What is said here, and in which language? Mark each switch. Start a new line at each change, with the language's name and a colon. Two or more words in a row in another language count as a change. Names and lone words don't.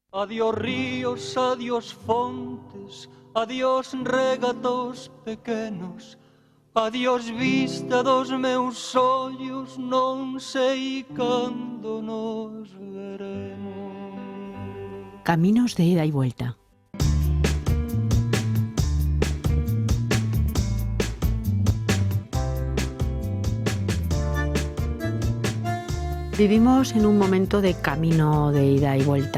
Galician: Adiós ríos, adiós fontes, adiós regatos pequenos, adiós vista dos meus ollos, non sei cando nos veremos.
Spanish: Caminos de ida y vuelta. Vivimos en un momento de camino de ida y vuelta.